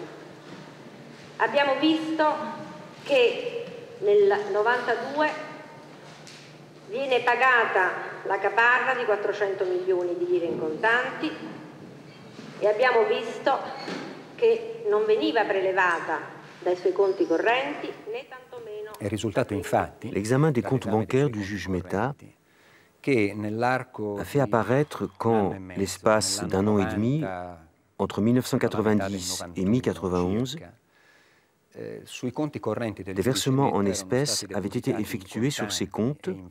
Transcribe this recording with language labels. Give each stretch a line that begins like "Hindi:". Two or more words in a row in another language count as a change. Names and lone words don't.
Italian: Abbiamo visto che nel 92 viene pagata la caparra di 400 milioni di lire in contanti e abbiamo visto che non veniva prélevata dai suoi conti correnti né tantomeno...
French: L'examen des comptes bancaires du juge Metta a fait apparaître qu'en l'espace d'un an et demi, entre 1990 et mi-91, des versements en espèces avaient été effectués sur ces comptes